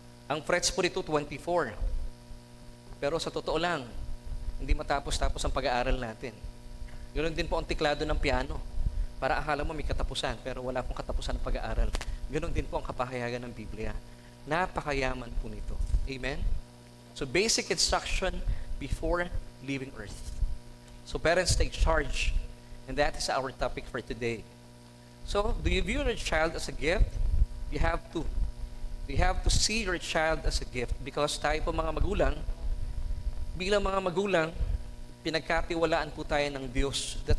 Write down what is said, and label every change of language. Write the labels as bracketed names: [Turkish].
[Filipino] Ang frets po nito 24. Pero sa totoo lang, hindi matapos-tapos ang pag-aaral natin. Ganoon din po ang tiklado ng piano. Para akala mo may katapusan, pero wala pong katapusan ng pag-aaral. Ganoon din po ang kapahayagan ng Biblia. Napakayaman po nito. Amen? [English] So basic instruction before leaving earth. So parents take charge. And that is our topic for today. So, do you view your child as a gift? You have to. You have to see your child as a gift because [Filipino] tayo po mga magulang, bilang mga magulang, pinagkatiwalaan po tayo ng Diyos.